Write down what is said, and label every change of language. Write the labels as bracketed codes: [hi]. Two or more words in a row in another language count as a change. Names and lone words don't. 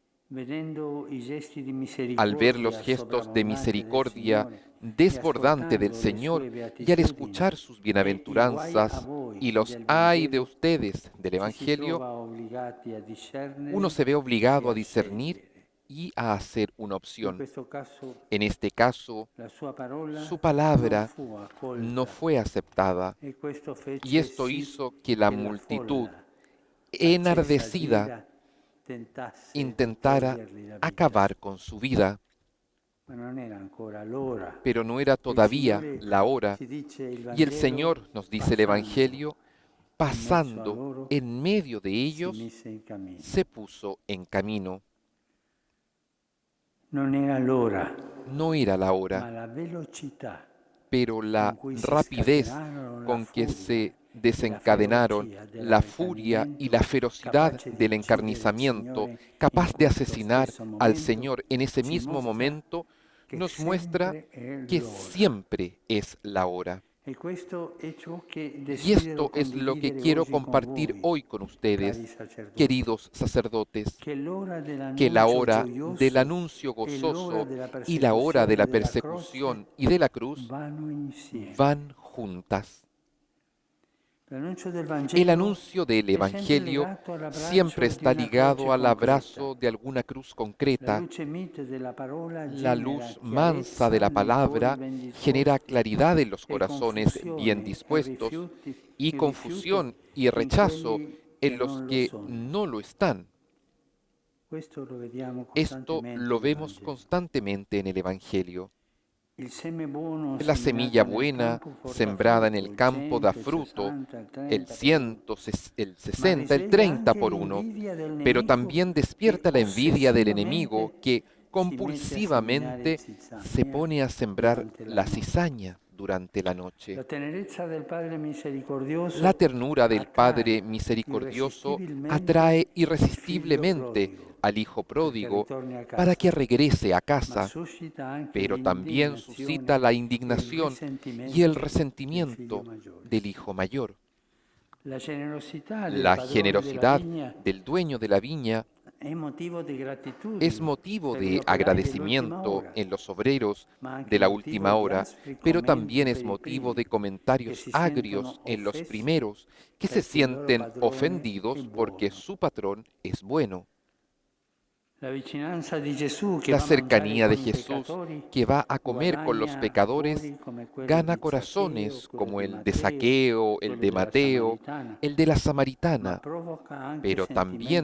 [es] Al ver los gestos de misericordia desbordante del Señor y al escuchar sus bienaventuranzas y los ay de ustedes del Evangelio, uno se ve obligado a discernir y a hacer una [it] In [es] opción. [it] questo caso [es] En este caso, [it] la sua parola [es] su palabra [it] non fu accolta [es] no fue aceptada [it] e questo [es] y [it] fece [es] esto [it] sì [es] hizo que la [it] che la [es] multitud [it] folla accesa [es] enardecida [it] d'ira tentasse di [es] intentara [it] togliergli la vita. [es] acabar con su vida, [it] Ma non era ancora l'ora. [es] pero no era [it] Il [es] todavía [it] Signore [es] la hora. [it] ci dice il [es] Y el [it] Vangelo, [es] Señor, nos dice el Evangelio, [it] a [es] pasando [it] loro, [es] en medio de [it] si [es] ellos, [it] mise in cammino. [es] se puso en camino. [it] Non era l'ora, [es] No era la [it] ma [es] hora, [it] la velocità [es] pero la [it] con cui si [es] rapidez [it] scatenarono la [es] con que [it] furia [es] se [it] e la [es] desencadenaron [it] ferocia [es] la furia y la ferocidad [it] capace di [es] del [it] uccidere il [es] encarnizamiento, [it] Signore [es] capaz [it] in [es] de [it] questo [es] asesinar [it] stesso [es] al [it] momento, [es] Señor en ese [it] ci [es] mismo [it] mostra [es] momento, [it] che [es] nos muestra [it] sempre è [es] que [it] l'ora. [es] siempre es la hora. [it] E questo è ciò che [es] Y [it] desidero [es] esto es lo que [it] condividere [es] quiero [it] oggi con [es] compartir [it] voi, [es] hoy con [it] cari [es] ustedes, [it] sacerdoti, [es] queridos sacerdotes, [it] che l'ora [es] que la [it] dell'annuncio [es] hora del [it] gioioso [es] anuncio [it] e l'ora [es] gozoso [it] della [es] y la hora de la [it] persecuzione [es] persecución y de la cruz [it] vanno insieme. [es] van juntas. [it] L'annuncio del [es] El [it] Vangelo [es] anuncio del [it] è sempre [es] Evangelio [it] legato all'abbraccio [es] siempre [it] di [es] está [it] una [es] ligado [it] croce [es] al [it] concreta. [es] abrazo de alguna cruz [it] La [es] concreta. [it] luce mite della parola [es] La [it] genera [es] luz mansa de [it] chiarezza [es] la [it] nei [es] palabra [it] cuori ben disposti [es] genera claridad en los [it] e [es] corazones bien [it] confusione [es] dispuestos y [it] rifiuto [es] confusión y [it] in [es] rechazo [it] quelli che [es] en los [it] non lo [es] que [it] sono. [es] no lo están. [it] Questo lo vediamo [es] Esto [it] costantemente [es] lo [it] nel [es] vemos [it] Vangelo. [es] constantemente en el Evangelio. [it] Il seme buono [es] La semilla [it] seminato nel [es] buena [it] campo porta [es] sembrada en [it] frutto, [es] el campo da [it] 100, [es] fruto, [it] 60, il 30 [es] el [it] per [es] 100, el [it] Ma [es] 60, el [it] risveglia [es] 30 [it] anche [es] por uno, [it] l'invidia del [es] pero [it] nemico [es] también despierta [it] che [es] la envidia del enemigo [it] ossessivamente [es] que [it] si mette a [es] compulsivamente [it] seminare [es] se pone a sembrar [it] durante la [es] la [it] notte. [es] cizaña durante la noche. [it] La tenerezza del Padre misericordioso [es] La ternura del Padre [it] attrae [es] misericordioso [it] irresistibilmente [es] atrae [it] il figlio [es] irresistiblemente [it] prodigo [es] al Hijo [it] perché [es] pródigo [it] ritorni a [es] para que [it] casa, [es] regrese a [it] ma [es] casa, [it] suscita anche [es] pero también suscita la indignación y el resentimiento del hijo mayor. [it] La generosità del [es] La [it] padrone della [es] generosidad [it] vigna [es] del dueño de la viña [it] è motivo di gratitudine [es] es motivo [it] per [es] de [it] gli operai dell'ultima [es] agradecimiento [it] ora, [es] en los obreros [it] ma anche [es] de la [it] motivo [es] última [it] di [es] hora, [it] aspri [es] pero [it] commenti [es] también [it] per [es] es [it] i [es] motivo de [it] primi, [es] comentarios [it] che si [es] agrios [it] sentono [es] en los [it] offesi [es] primeros que se [it] perché il loro [es] sienten [it] padrone [es] ofendidos [it] è [es] porque [it] buono. [es] su patrón es bueno. [it] La vicinanza di Gesù che [es] La [it] va a mangiare [es] cercanía de [it] con i [es] Jesús [it] peccatori [es] que va a comer con los [it] guadagna [es] pecadores [it] cuori come quelli [es] gana [it] di [es] corazones [it] Zaccheo, quello [es] como [it] di [es] el de [it] Matteo, [es] Saqueo, el [it] quello [es] de [it] della [es] Mateo, [it] Samaritana, [es] el de la [it] ma [es] Samaritana, [it] provoca anche [es] pero también